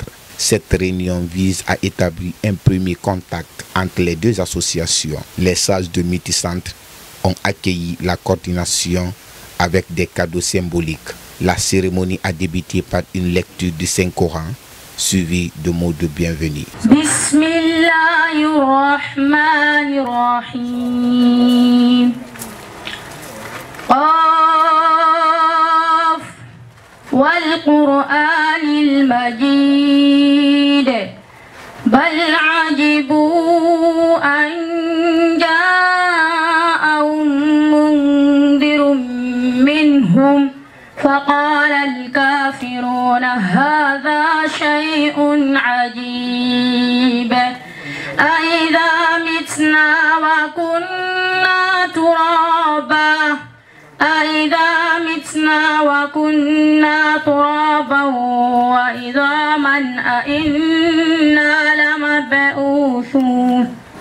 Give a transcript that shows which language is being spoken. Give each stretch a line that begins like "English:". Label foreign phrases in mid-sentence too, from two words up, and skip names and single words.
French: Cette réunion vise à établir un premier contact entre les deux associations. Les sages de Métis Centre ont accueilli la coordination avec des cadeaux symboliques. La cérémonie a débuté par une lecture du Saint-Coran, suivie de mots de bienvenue.
Arabic: Bismillahirrahmanirrahim. ق والقرآن المجيد. بل عجبوا أن جاءهم منذر منهم. فقال الكافرون هذا شيء عجيب أإذا متنا وكنا ترابا أإذا متنا وكنا ترابا وعظاما أإنا لمبعوثون